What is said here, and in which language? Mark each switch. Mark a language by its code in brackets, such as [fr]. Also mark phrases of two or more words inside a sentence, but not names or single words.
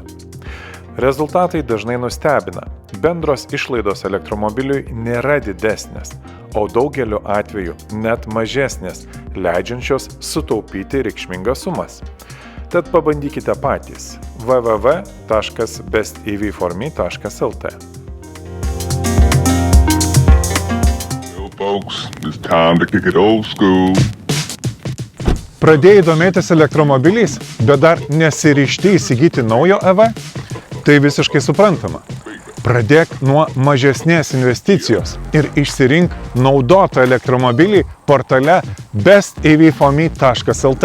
[lt] Rezultatai dažnai nustebina. Bendros išlaidos elektromobiliui nėra didesnės, o daugeliu atveju net mažesnės, leidžiančios sutaupyti reikšmingas sumas. Tad pabandykite patys www.bestev4me.lt. [en] Well, folks, it's time to kick it old school. [lt] Pradėjai domėtis elektromobiliais, bet dar nesiryžti įsigyti naujo EV? Tai visiškai suprantama. Pradėk nuo mažesnės investicijos ir išsirink naudotą elektromobilį portale bestev4me.lt.